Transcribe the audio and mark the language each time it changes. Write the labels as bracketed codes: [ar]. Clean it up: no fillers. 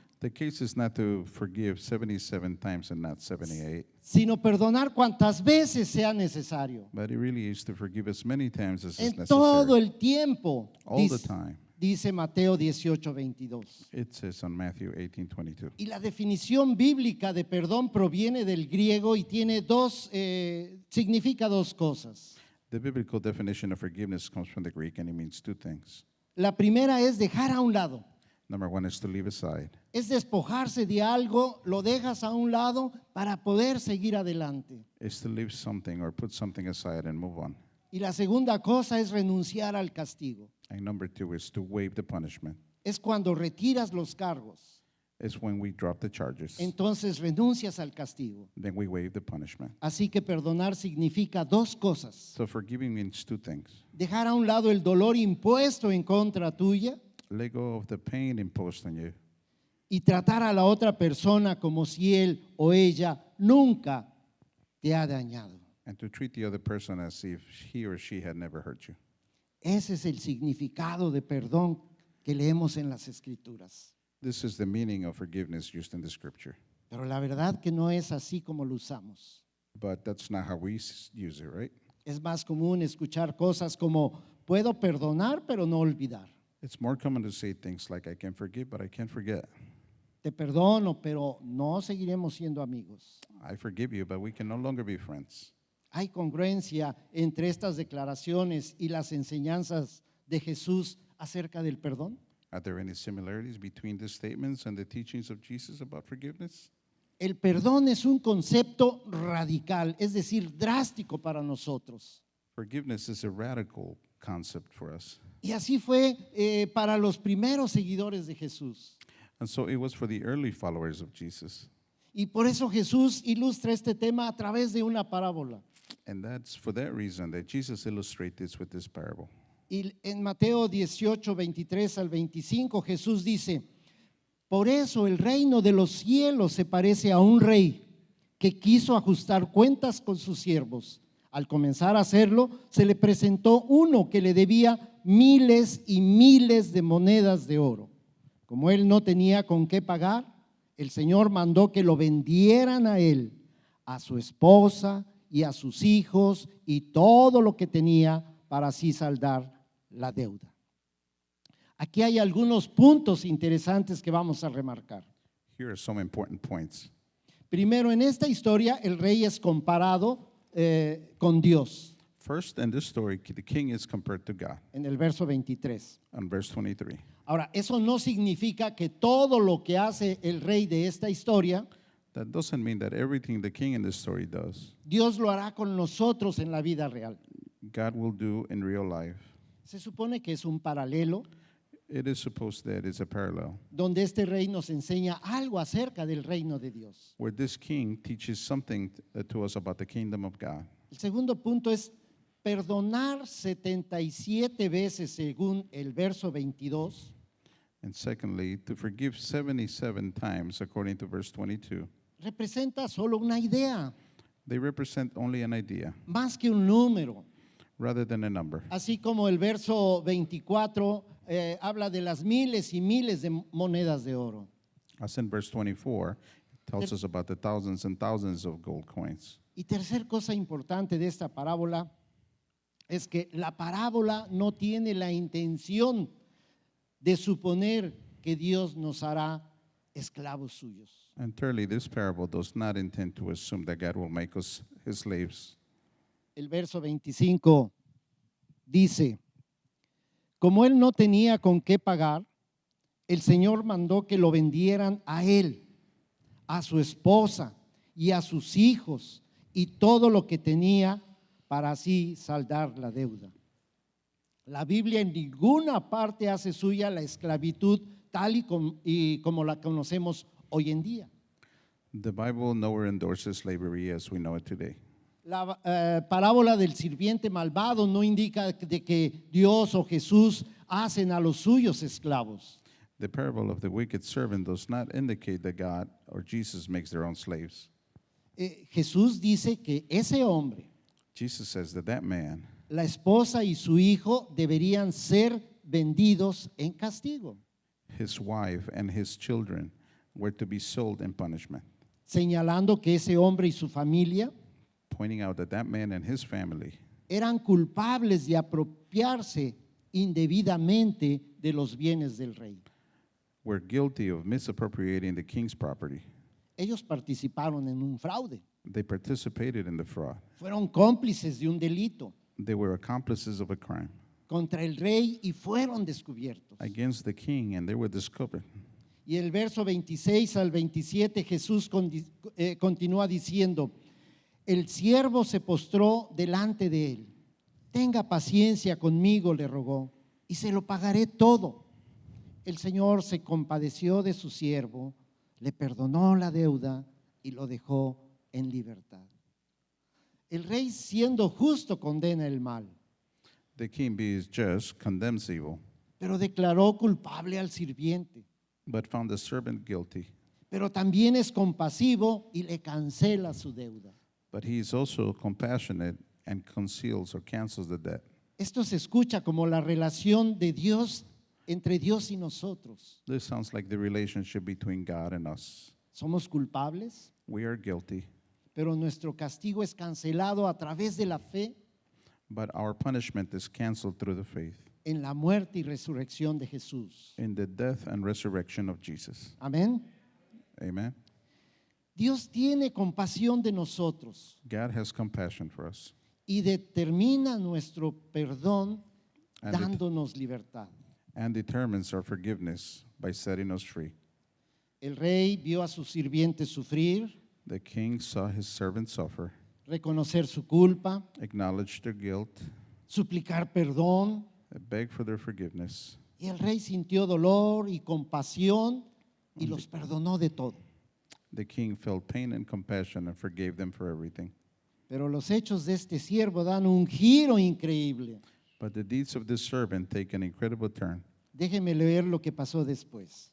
[en] The case is not to forgive 77 times and not 78, [es] sino perdonar cuantas veces sea necesario. [en] but it really is to forgive as many times as is [es] En todo [en] necessary. [es] el tiempo, [en] All the time. [es] dice Mateo 18:22. [en] It says on Matthew 18:22. [es] Y la definición bíblica de perdón proviene del griego y tiene significa dos cosas. [en] The biblical definition of forgiveness comes from the Greek, and it means 2 things. [es] La primera es dejar a un lado. [en] Number 1 is to leave aside. [es] Es despojarse de algo, lo dejas a un lado para poder seguir adelante. [en] Is to leave something or put something aside and move on. [es] Y la segunda cosa es renunciar al castigo. [en] And number 2 is to waive the punishment. [es] Es cuando retiras los cargos. [en] It's when we drop the charges. [es] Entonces renuncias al castigo. [en] Then we waive the punishment. [es] Así que perdonar significa dos cosas. [en] So forgiving means 2 things. [es] Dejar a un lado el dolor impuesto en contra tuya [en] Let go of the pain imposed on you [es] y tratar a la otra persona como si él o ella nunca te ha dañado. [en] and to treat the other person as if he or she had never hurt you. [es] Ese es el significado de perdón que leemos en las Escrituras. [en] This is the meaning of forgiveness used in the scripture. [es] Pero la verdad que no es así como lo usamos. [en] But that's not how we use it, right? [es] Es más común escuchar cosas como puedo perdonar pero no olvidar. [en] It's more common to say things like, I can forgive, but I can't forget. [es] Te perdono, pero no seguiremos siendo amigos. [en] I forgive you, but we can no longer be friends. [es] ¿Hay congruencia entre estas declaraciones y las enseñanzas de Jesús acerca del perdón? [en] Are there any similarities between these statements and the teachings of Jesus about forgiveness? [es] El perdón es un concepto radical, es decir, drástico para nosotros. [en] Forgiveness is a radical concept for us. [es] Y así fue para los primeros seguidores de Jesús. [en] And so it was for the early followers of Jesus. [es] Y por eso Jesús ilustra este tema a través de una parábola. [en] And that's for that reason that Jesus illustrates this with this parable. [es] Y en Mateo 18, 23 al 25, Jesús dice, por eso el reino de los cielos se parece a un rey que quiso ajustar cuentas con sus siervos. Al comenzar a hacerlo, se le presentó uno que le debía miles y miles de monedas de oro. Como él no tenía con qué pagar, el Señor mandó que lo vendieran a él, a su esposa y a sus hijos y todo lo que tenía para así saldar la deuda. Aquí hay algunos puntos interesantes que vamos a remarcar. [en] Here are some important points. [es] Primero, en esta historia el rey es comparado con Dios, [en] First, in this story, the king is compared to God [es] en el verso 23. [en] on verse 23. [es] Ahora, eso no significa que todo lo que hace el rey de esta historia, [en] That doesn't mean that everything the king in this story does, [es] Dios lo hará con nosotros en la vida real. [en] God will do in real life. [es] Se supone que es un paralelo [en] It is supposed that it's a parallel [es] donde este rey nos enseña algo acerca del reino de Dios. [en] where this king teaches something to us about the kingdom of God. [es] El segundo punto es perdonar 77 veces según el verso 22. [en] And secondly, to forgive 77 times, according to verse 22. [es] Representa solo una idea, [en] They represent only an idea, [es] más que un número. [en] rather than a number. [es] Así como el verso 24 habla de las miles y miles de monedas de oro. [en] As in verse 24, it tells us about the thousands and thousands of gold coins. [es] Y tercer cosa importante de esta parábola es que la parábola no tiene la intención de suponer que Dios nos hará esclavos suyos. [en] And thirdly, this parable does not intend to assume that God will make us his slaves. [es] El verso 25 dice, como él no tenía con qué pagar, el Señor mandó que lo vendieran a él, a su esposa y a sus hijos y todo lo que tenía para así saldar la deuda. La Biblia en ninguna parte hace suya la esclavitud tal y como la conocemos hoy en día. [en] The Bible nowhere endorses slavery as we know it today. [es] La parábola del sirviente malvado no indica de que Dios o Jesús hacen a los suyos esclavos. [en] The parable of the wicked servant does not indicate that God or Jesus makes their own slaves. [es] Jesús dice que ese hombre, [en] Jesus says that that man, [es] la esposa y su hijo deberían ser vendidos en castigo, [en] his wife, and his children were to be sold in punishment, [es] señalando que ese hombre y su familia [en] pointing out that that man and his family [es] eran culpables de apropiarse indebidamente de los bienes del rey. [en] were guilty of misappropriating the king's property. [es] Ellos participaron en un fraude, [en] They participated in the fraud. [es] fueron cómplices de un delito [en] They were accomplices of a crime [es] contra el rey y fueron descubiertos. [en] against the king, and they were discovered. [es] Y el verso 26 al 27 Jesús continúa diciendo, el siervo se postró delante de él. Tenga paciencia conmigo, le rogó, y se lo pagaré todo. El Señor se compadeció de su siervo, le perdonó la deuda y lo dejó en libertad. El rey, siendo justo, condena el mal, [en] The king, being just, condemns evil, [es] pero declaró culpable al sirviente. [en] but found the servant guilty. [es] Pero también es compasivo y le cancela su deuda. [en] But he is also compassionate and conceals or cancels the debt. [es] Esto se escucha como la relación de Dios entre Dios y nosotros. [en] This sounds like the relationship between God and us. [es] Somos culpables, [en] We are guilty, [es] pero nuestro castigo es cancelado a través de la fe [en] but our punishment is canceled through the faith [es] en la muerte y resurrección de Jesús. [en] in the death and resurrection of Jesus. [es] Amén. [en] Amen. [es] Dios tiene compasión de nosotros [en] God has compassion for us [es] y determina nuestro perdón [en] And it- [es] dándonos libertad. [en] and determines our forgiveness by setting us free. [es] El rey vio a sus sirvientes sufrir, [en] The king saw his servant suffer, [es] reconocer su culpa, [en] acknowledged their guilt, [es] suplicar perdón, [en] begged for their forgiveness. [es] y el rey sintió dolor y compasión y los perdonó de todo. [en] The king felt pain and compassion and forgave them for everything. [es] Pero los hechos de este siervo dan un giro increíble. [en] But the deeds of this servant take an incredible turn. [es] Déjeme leer lo que pasó después.